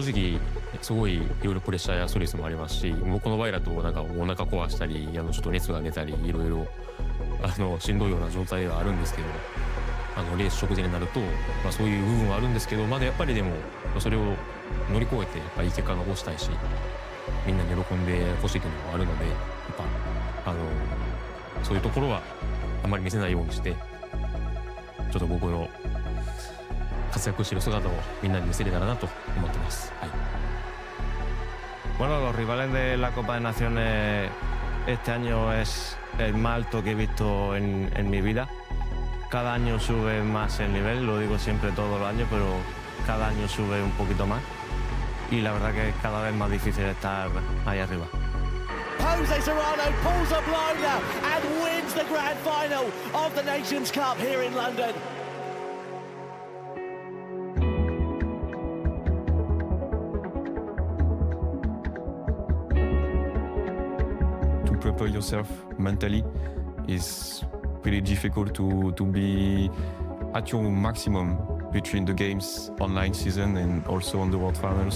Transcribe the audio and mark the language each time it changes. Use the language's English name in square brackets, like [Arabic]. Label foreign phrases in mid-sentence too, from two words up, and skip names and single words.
[Japanese] 直すごいいろいろプレッシャーやストレスもありますし、僕の場合だとお腹壊したりちょっと熱が出たりいろいろしんどいような状態ではあるんですけど、レース直前になると、そういう部分はあるんですけど、やっぱりでもそれを乗り越えていい結果を残したいし、みんなに喜んでほしいというのもあるので、そういうところはあまり見せないようにして、ちょっと僕の活躍している姿をみんなに見せれたらなと思ってます。はい。 [Spanish] Bueno, los rivales de la Copa de Naciones este año es el más alto que he visto en mi vida. Cada año sube más el nivel, lo digo siempre todos los años, pero cada año sube un poquito más. Y la verdad que es cada vez más difícil estar ahí arriba. [English] Jose Serrano pulls a blinder and wins the grand final of the Nations Cup here in London. To prepare yourself mentally is really difficult to be at your maximum between the games online season and also on the World Finals.